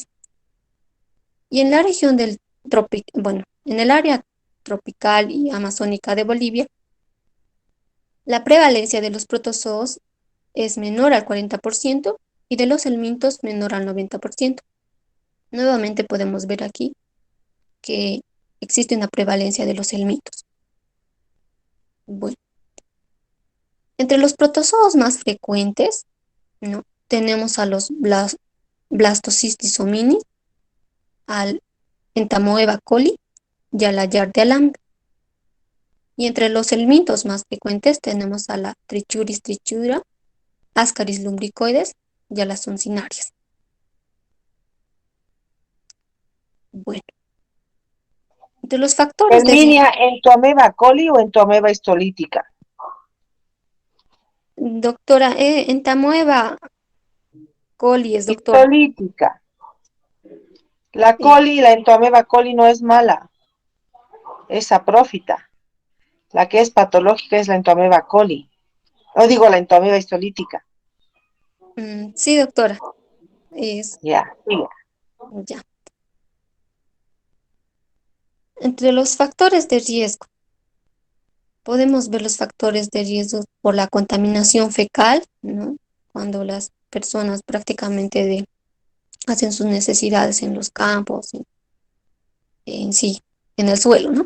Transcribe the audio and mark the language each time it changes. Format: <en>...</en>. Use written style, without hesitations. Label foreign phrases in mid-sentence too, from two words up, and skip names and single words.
<es>Y en la región en el área tropical y amazónica de Bolivia, la prevalencia de los protozoos es menor al 40% y de los helmintos menor al 90%. Nuevamente podemos ver aquí que existe una prevalencia de los helmintos. Bueno, entre los protozoos más frecuentes, ¿no?, tenemos a los Blastocystis hominis, al Entamoeba coli y a la Yardia lambda. Y entre los helmintos más frecuentes tenemos a la Trichuris trichura, Ascaris lumbricoides y a las uncinarias. Bueno, entre los factores de riesgo. Herminia, ¿en tu ameba coli o en tu ameba histolítica? Doctora, Entamoeba coli es, doctora. Histolítica. La Eh, coli, la entoameba coli no es mala, es saprófita. La que es patológica es la entoameba coli. No digo la entoameba histolítica. sí, doctora. Es, Ya, siga. ya. Entre los factores de riesgo, podemos ver los factores de riesgo por la contaminación fecal, ¿no?, cuando las personas prácticamente hacen sus necesidades en los campos, en sí, en el suelo, ¿no?</es>